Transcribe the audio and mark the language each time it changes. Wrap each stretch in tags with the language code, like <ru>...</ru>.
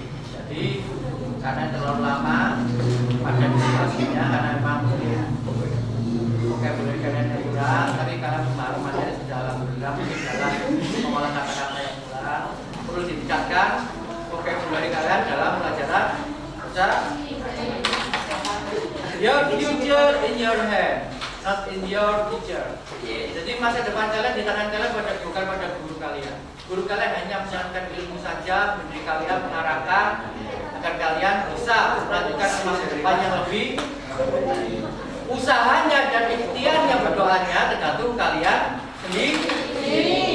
<id>Jadi karena terlalu lama pada diskusinya, karena memang vocabulary kalian yang kurang, tapi kalian kemarin materi sudah alhamdulillah mungkin dalam mengolah kata-kata yang kurang, perlu ditingkatkan vocabulary kalian dalam pelajaran bahasa.</id> <en>Your future in your hand, not in your teacher.</en> <id>Jadi masa depan kalian di tangan kalian, bukan pada guru kalian. Guru kalian hanya menyampaikan ilmu saja, memberi kalian, mengarahkan agar kalian bisa melanjutkan masa depan yang lebih. Usahanya dan ikhtiarnya, berdoanya tergantung kalian sendiri.</id>